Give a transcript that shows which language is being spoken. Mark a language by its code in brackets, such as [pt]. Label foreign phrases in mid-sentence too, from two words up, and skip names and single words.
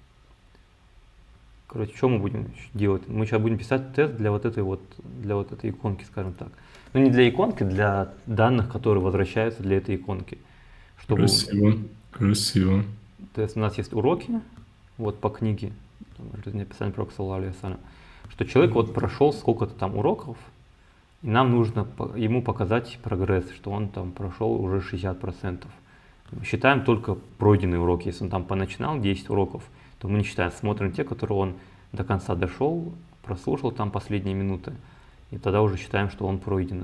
[ru] Короче, что мы будем делать? Мы сейчас будем писать тест для вот этой иконки, скажем так. Ну, не для иконки, для данных, которые возвращаются для этой иконки. Чтобы... Красиво. То есть у нас есть уроки, вот по книге, жизнеописание пророка, [ar] صلى الله عليه وسلم, [ru] что человек вот прошел сколько-то там уроков, и нам нужно ему показать прогресс, что он там прошел уже 60%. Считаем только пройденные уроки. Если он там поначинал 10 уроков, то мы не считаем, смотрим те, которые он до конца дошел, прослушал там последние минуты, и тогда уже считаем, что он пройден.